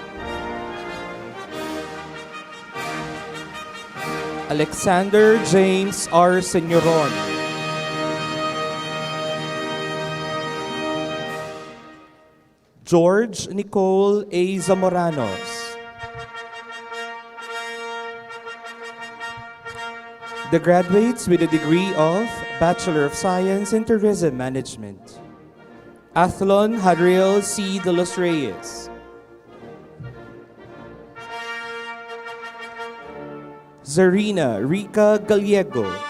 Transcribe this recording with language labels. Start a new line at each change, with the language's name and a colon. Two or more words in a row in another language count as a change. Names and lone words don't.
English: Alexander James R. Senyoron. George Nicole A. Zamoranos. The graduates with a degree of Bachelor of Science in Tourism Management. Athlon Hadriel C. de los Reyes. Zarina Rica Gallego.